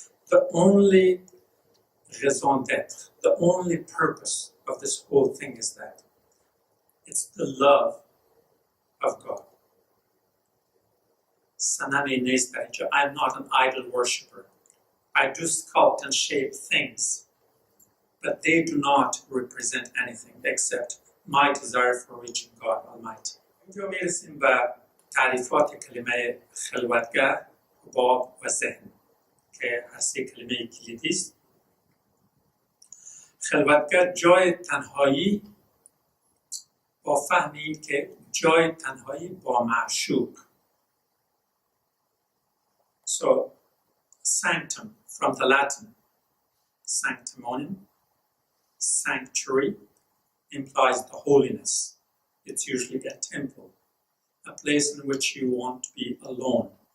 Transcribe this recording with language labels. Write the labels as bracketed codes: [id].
[en] The only raison d'etre, the only purpose of this whole thing is that it's the love of God. [fa] Sanami neist dar inja. [en] I'm not an idol worshipper. I do sculpt and shape things, but they do not represent anything except my desire for reaching God Almighty. [fa] اینجا میرسیم به تعریفات کلمه خلوتگاه، حباب و ذهن که هر سه کلمه کلیدی است. خلوتگاه جای تنهایی با فهم این که جای تنهایی با معشوق. [en] So, sanctum from the Latin, sanctimonium, sanctuary, implies the holiness. It's usually a temple, a place in which you want to be alone.